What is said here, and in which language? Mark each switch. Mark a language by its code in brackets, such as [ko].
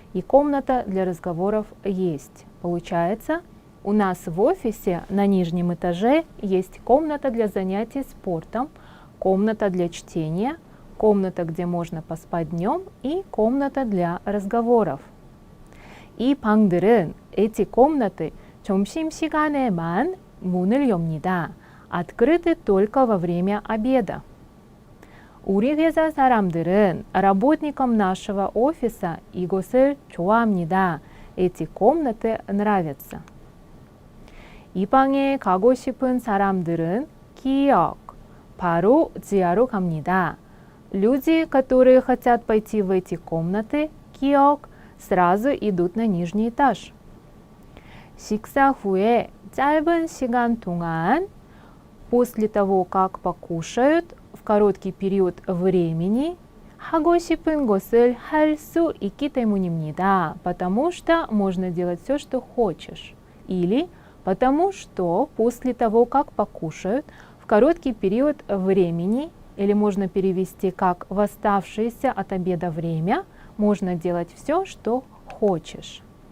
[ru] И комната для разговоров есть. Получается, у нас в офисе на нижнем этаже есть комната для занятий спортом, комната для чтения, комната, где можно поспать днем, и комната для разговоров. [ko] 이 방들은, [ru] эти комнаты, [ko] 점심시간에만 문을 엽니다. [ru] Открыты только во время обеда. [ko] 우리 회사 사람들은, [ru] работникам нашего офиса, [ko] 이곳을 좋아합니다. [ru] Эти комнаты нравятся. [ko] 이 방에 가고 싶은 사람들은 기억, 바로 지하로 갑니다. [ru] Люди, которые хотят пойти в эти комнаты, 기억, сразу идут на нижний этаж. [ko] 식사 후에 짧은 시간 동안, [ru] после того, как покушают, в короткий период времени, [ko] 하고 싶은 것을 할 수 있기 때문입니다. [ru] Потому что можно делать все, что хочешь. Или потому что после того, как покушают, в короткий период времени, или можно перевести как в оставшееся от обеда время, можно делать все, что хочешь.